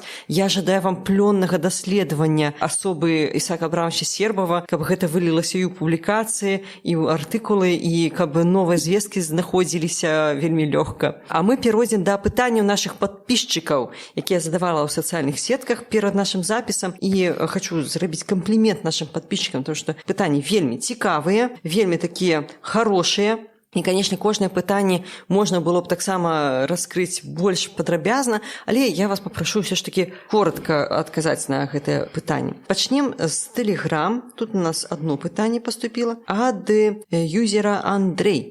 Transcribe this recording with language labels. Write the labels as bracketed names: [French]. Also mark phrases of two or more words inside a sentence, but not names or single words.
[Belarusian] Я жадаю вам плённага даследавання асобы Ісаака Абрамовича Сербова, каб гэта вылілася і ў публікацыі, і ў артыкулы, і каб новыя звесткі знаходзіліся вельмі лёгка. А мы перайдзем да пытанняў нашых падпісчыкаў, якія задавала ў сацыяльных сетках перад нашым запісам. І хочу зрабіць камплімент [Russian] нашим подписчикам, потому что [Belarusian] пытанні вельмі цікавыя, вельмі такія хорошыя. І, канешне, кожнае пытанне можна было б таксама раскрыць больш падрабязна, але я вас папрашу ўсё ж такі коротка адказаць на гэтае пытанне. Пачнем з Telegram. Тут у нас одно пытанне паступіла ад юзера Андрей.